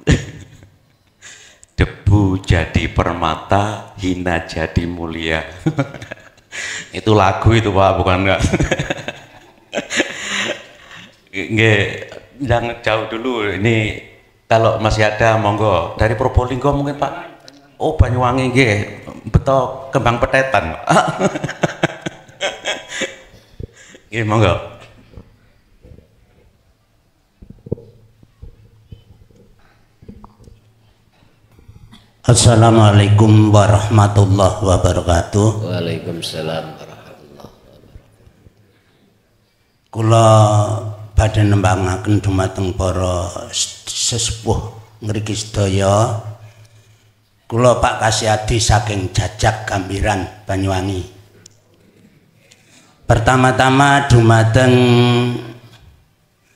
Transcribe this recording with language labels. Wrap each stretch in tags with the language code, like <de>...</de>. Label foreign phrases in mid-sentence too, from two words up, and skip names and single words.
<id>Debu jadi permata, hina jadi mulia. Itu lagu itu Pak, bukan enggak? Nggih, jangan jauh dulu. Ini kalau masih ada monggo dari Probolinggo mungkin Pak.</id> <jv>Oh Banyuwangi nggih, beto Kembang Petetan. Nggih monggo.</jv> <ar>السلام عليكم ورحمة الله وبركاته. وعليكم السلام ورحمة الله وبركاته.</ar> <jv>Kula badhe nembangaken dumateng para sesepuh ngriki sedaya. Kula Pak Kasyadi saking Jajak Gambiran Banyuwangi. Pertama-tama dumateng</jv>